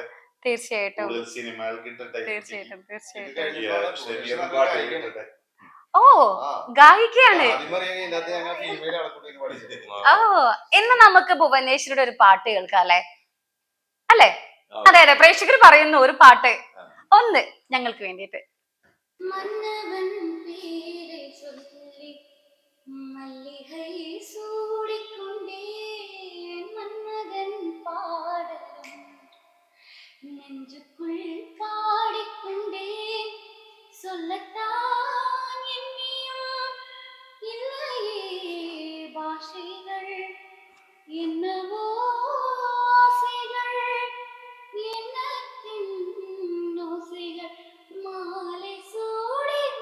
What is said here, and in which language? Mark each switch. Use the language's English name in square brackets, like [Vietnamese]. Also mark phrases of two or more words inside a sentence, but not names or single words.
[Malayalam] തീർച്ചയായിട്ടും. ഓ, ഗായികയാണ്. ഇന്ന് നമുക്ക് ഭുവനേശ്വരിയുടെ ഒരു പാട്ട് കേൾക്കാം അല്ലേ? അതെ പ്രേക്ഷകർ പറയുന്നു ഒരു പാട്ട് ഒന്ന് ഞങ്ങൾക്ക് വേണ്ടിയിട്ട്. [Tamil] மல்லிகை சூடிக்கொண்டே மன்மகன் பாடலும் நெஞ்சுக்குள் பாடிக்கொண்டே சொல்லத்தான் எண்ணியும் இல்லையே பாஷைகள் என்னவோ ஆசைகள் எண்ணத்தின் ஓசைகள் மாலை சூடி